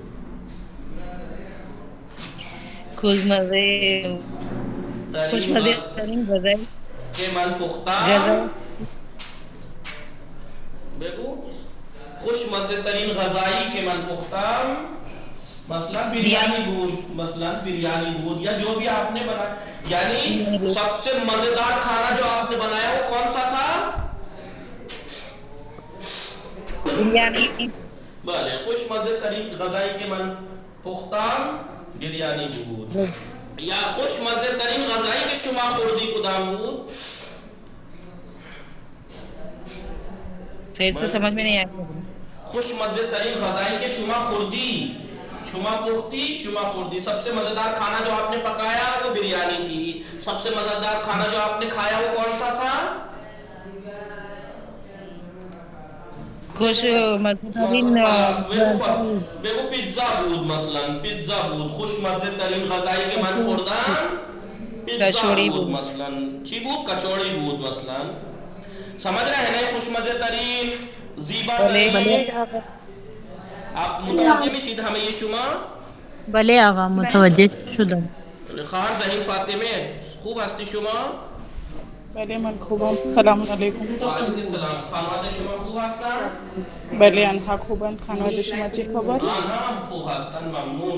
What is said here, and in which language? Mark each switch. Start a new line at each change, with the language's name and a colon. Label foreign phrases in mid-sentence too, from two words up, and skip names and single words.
Persian: خوشمزه ترین غذایی که من پختم غذا بگو خوشمزه ترین غذایی که من پختم مثلا بریانی بود
Urdu: یا جو بھی آپ نے بنایا یعنی سب سے مزیدار کھانا جو آپ نے بنایا وہ کون سا تھا؟ بریانی.
Persian: بله خوش مزه ترین غذایی که من پختم بریانی بود یا خوش مزه ترین غذایی که شما خوردی کدام بود؟
Urdu: صحیح سے سمجھ میں نہیں آیا.
Persian: خوش مزه ترین غذایی که شما خوردی شما پختی شما خوردی
Urdu: سب سے مزیدار کھانا جو آپ نے پکایا وہ بریانی تھی سب سے مزیدار کھانا جو آپ نے کھایا وہ کون سا تھا؟
Persian: خوش مزه ترین بگو پیتزا بود مثلا پیتزا بود خوش مزه ترین غذایی که من خوردم پیتزا بود مثلا چی بود کچوری بود مثلا
Urdu: سمجھ رہے ہیں
Persian: خوش مزه ترین زیبا ترین آپ متوجہ میشید
Urdu: ہمیں یہ
Persian: شما بله آقا متوجه شدم. خواهر ذهین فاطمه خوب هستی شما؟ بله من خوبم. سلام علیکم. وعلیکم السلام. خانواده شما خوب هستن؟ بله آنها خوبند. خانواده شما چه خبر؟ آنها خوب هستن ممنون.